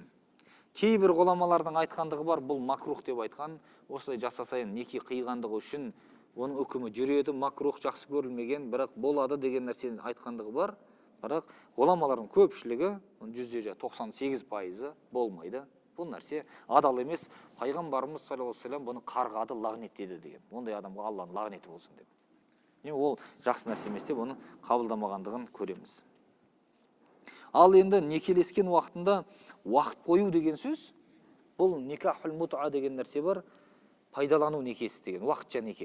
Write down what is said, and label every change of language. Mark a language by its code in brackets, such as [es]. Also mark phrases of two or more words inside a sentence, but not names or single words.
[kk] Кейбір ғұламалардың айтқандығы бар, бұл макрух деп айтқан, осылай жасасайын неке қиғандығы үшін оның үкімі жүреді, макрух жақсы көрілмеген, бірақ болады деген нәрсені айтқандығы бар. Бірақ ғұламалардың көпшілігі, 98% болмайды. Бұл нәрсе адал емес. Пайғамбарымыз [ar] صلى الله عليه وسلم [kk] бұны қарғады, лағнеттеді деген. Ондай адамға Алланың лағнеті болсын деп. Ол жақсы нәрсе емес деп оны қабылдамағандығын көреміз. Ал енді некелескен уақытында уақыт қою деген сөз, бұл [ar] نكاح المتعة [kk] деген нәрсе бар, пайдалану некесі деген, уақытша неке.